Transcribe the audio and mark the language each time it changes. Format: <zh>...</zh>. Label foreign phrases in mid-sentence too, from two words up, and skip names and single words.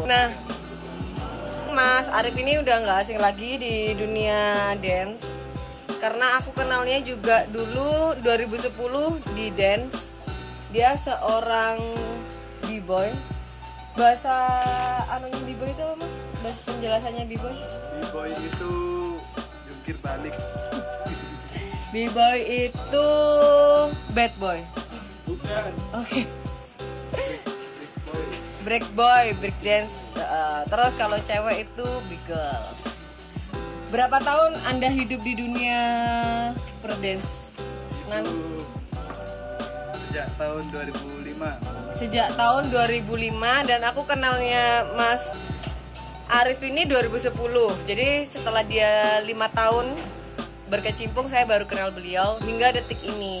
<id>Nah, Mas Arif ini udah nggak asing lagi di dunia dance, karena aku kenalnya juga dulu 2010 di dance. Dia seorang b-boy. Bahasa anunya b-boy itu apa, Mas? Bahasa penjelasannya b-boy? B-boy itu jungkir balik. B-boy itu</id> <en>bad boy.</en> <id>Bukan. Oke.</id> <en>Break boy, break dance.</en> <id>Terus kalau cewek itu</id> <en>big girl.</en> <id>Berapa tahun Anda hidup di dunia perdance? Sejak tahun 2005. Sejak tahun 2005, dan aku kenalnya Mas Arif ini 2010. Jadi setelah dia 5 tahun berkecimpung, saya baru kenal beliau hingga detik ini.</id>